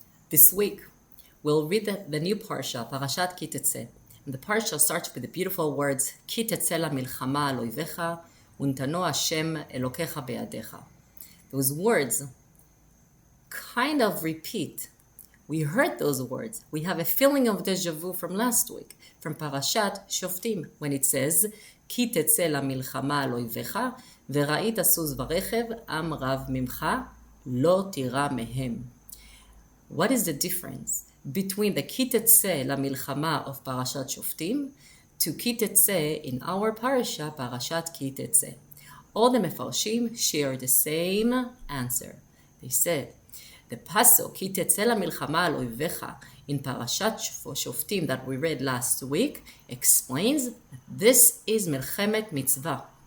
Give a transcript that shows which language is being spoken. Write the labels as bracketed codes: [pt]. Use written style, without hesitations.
[en] This week, we'll read the new פרשת, כי-תצא. And the parsha starts with the beautiful words, [he] כי-תצא למלחמה על אויביך, ונתנו השם אלו-קיך בדרך. [en] Those words kind of repeat. We heard those words. We have a feeling of deja vu from last week, from פרשת שופטים, when it says, [he] כי-תצא למלחמה על אויביך, וראית סוס ורכב, עם רב ממך, לא תירא מהם. [en] What is the difference between the כי-תצא למלחמה of פרשת שופטים to כי-תצא in our parasha, פרשת כי-תצא? All the מפרשים share the same answer. They said, the pasuk [he] כי-תצא למלחמה על אויביך [en] in פרשת שופטים that we read last week explains that this is מלחמת מצווה.